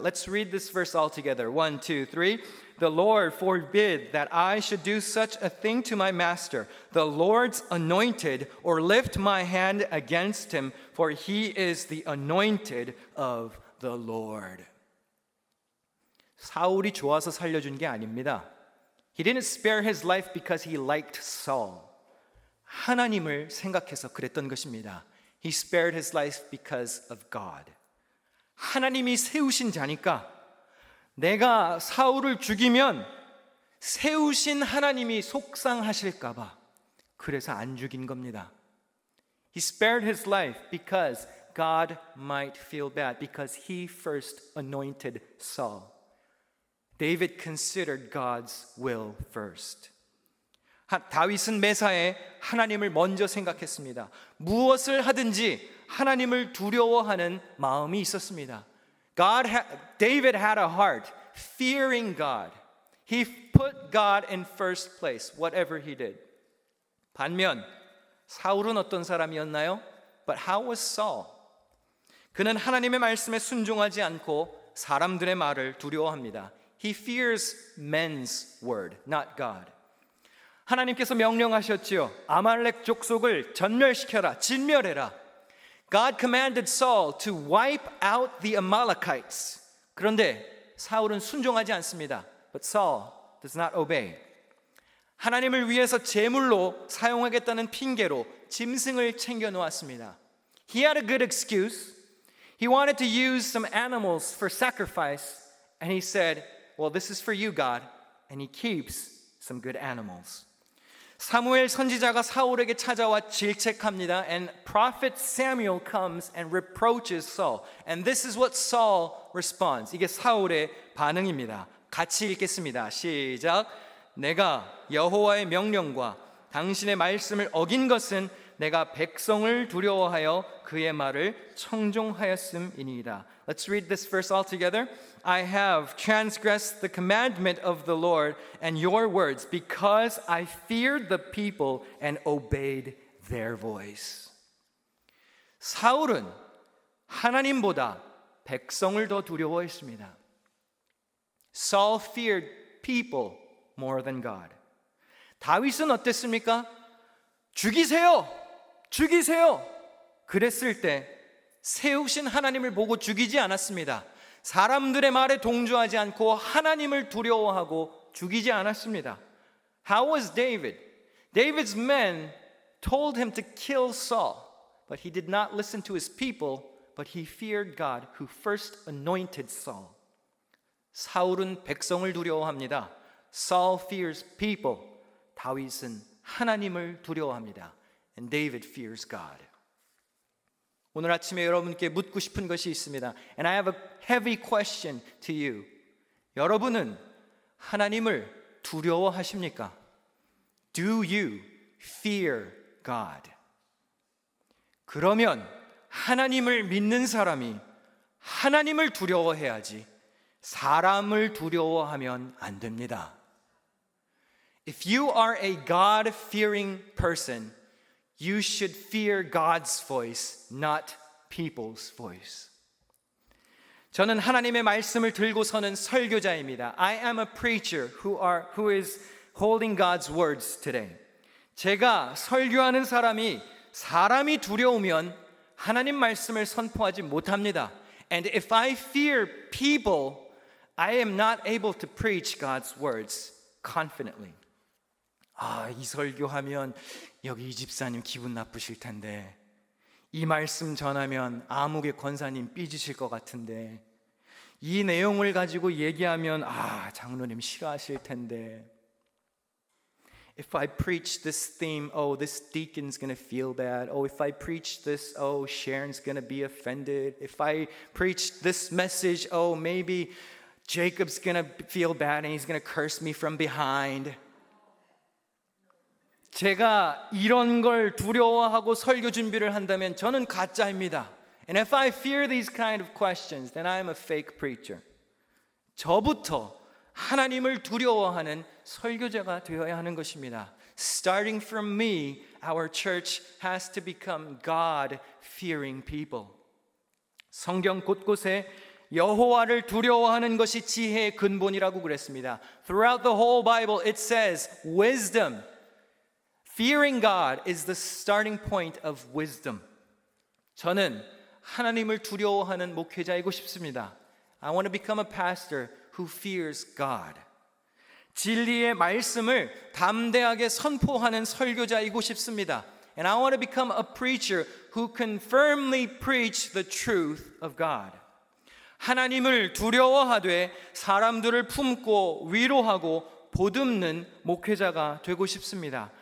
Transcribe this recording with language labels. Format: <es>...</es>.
<en>Let's read this verse all together. 1, 2, 3. The Lord forbid that I should do such a thing to my master, the Lord's anointed, or lift my hand against him, for he is the anointed of the Lord.</en> <ko>사울이 좋아서 살려준 게 아닙니다.</ko> <en>He didn't spare his life because he liked Saul.</en> <ko>하나님을 생각해서 그랬던 것입니다.</ko> <en>He spared his life because of God.</en> <ko>하나님이 세우신 자니까 내가 사울을 죽이면 세우신 하나님이 속상하실까 봐 그래서 안 죽인 겁니다.</ko> <en>He spared his life because God might feel bad because he first anointed Saul. David considered God's will first.</en> <ko>다윗은 매사에 하나님을 먼저 생각했습니다. 무엇을 하든지 하나님을 두려워하는 마음이 있었습니다.</ko> <en>David had a heart fearing God. He put God in first place, whatever he did.</en> <ko>반면 사울은 어떤 사람이었나요?</ko> <en>But how was Saul?</en> <ko>그는 하나님의 말씀에 순종하지 않고 사람들의 말을 두려워합니다.</ko> <en>He fears men's word, not God.</en> <ko>하나님께서 명령하셨지요. 아말렉 족속을 전멸시켜라, 진멸해라.</ko> <en>God commanded Saul to wipe out the Amalekites.</en> <ko>그런데 사울은 순종하지 않습니다.</ko> <en>But Saul does not obey.</en> <ko>하나님을 위해서 제물로 사용하겠다는 핑계로 짐승을 챙겨 놓았습니다.</ko> <en>He had a good excuse. He wanted to use some animals for sacrifice, and he said, "Well, this is for you, God." And he keeps some good animals.</en> <ko>사무엘 선지자가 사울에게 찾아와 질책합니다.</ko> <en>And prophet Samuel comes and reproaches Saul. And this is what Saul responds.</en> <ko>이게 사울의 반응입니다. 같이 읽겠습니다. 시작. 내가 여호와의 명령과 당신의 말씀을 어긴 것은 내가 백성을 두려워하여 그의 말을 청종하였음이니이다.</ko> <en>Let's read this verse all together. I have transgressed the commandment of the Lord and your words because I feared the people and obeyed their voice.</en> <ko>사울은 하나님보다 백성을 더 두려워했습니다.</ko> <en>Saul feared people more than God.</en> <ko>다윗은 어땠습니까? 죽이세요! 죽이세요! 그랬을 때 세우신 하나님을 보고 죽이지 않았습니다. 사람들의 말에 동조하지 않고 하나님을 두려워하고 죽이지 않았습니다.</ko> <en>How was David? David's men told him to kill Saul, but he did not listen to his people, but he feared God who first anointed Saul.</en> <ko>사울은 백성을 두려워합니다.</ko> <en>Saul fears people.</en> <ko>다윗은 하나님을 두려워합니다.</ko> <en>And David fears God.</en> <ko>오늘 아침에 여러분께 묻고 싶은 것이 있습니다.</ko> <en>And I have a heavy question to you.</en> <ko>여러분은 하나님을 두려워하십니까?</ko> <en>Do you fear God?</en> <ko>그러면 하나님을 믿는 사람이 하나님을 두려워해야지 사람을 두려워하면 안 됩니다.</ko> <en>If you are a God-fearing person, you should fear God's voice, not people's voice.</en> <ko>저는 하나님의 말씀을 들고 서는 설교자입니다.</ko> <en>I am a preacher who is holding God's words today.</en> <ko>제가 설교하는 사람이 두려우면 하나님 말씀을 선포하지 못합니다.</ko> <en>And if I fear people, I am not able to preach God's words confidently.</en> <ko>이 설교하면 여기 이 집사님 기분 나쁘실 텐데, 이 말씀 전하면 아무개 권사님 삐지실 것 같은데, 이 내용을 가지고 얘기하면 장로님 싫어하실 텐데,</ko> <en>if I preach this theme, this deacon's gonna feel bad. If I preach this, Sharon's gonna be offended. If I preach this message, maybe Jacob's gonna feel bad and he's gonna curse me from behind.</en> <ko>제가 이런 걸 두려워하고 설교 준비를 한다면 저는 가짜입니다.</ko> <en>And if I fear these kind of questions, then I am a fake preacher.</en> <ko>저부터 하나님을 두려워하는 설교자가 되어야 하는 것입니다.</ko> <en>Starting from me, our church has to become God-fearing people.</en> <ko>성경 곳곳에 여호와를 두려워하는 것이 지혜의 근본이라고 그랬습니다.</ko> <en>Throughout the whole Bible, it says wisdom. Fearing God is the starting point of wisdom.</en> <ko>저는 하나님을 두려워하는 목회자이고 싶습니다.</ko> <en>I want to become a pastor who fears God.</en> <ko>진리의 말씀을 담대하게 선포하는 설교자이고 싶습니다.</ko> <en>And I want to become a preacher who can firmly preach the truth of God.</en> <ko>하나님을 두려워하되 사람들을 품고 위로하고 보듬는 목회자가 되고 싶습니다.</ko>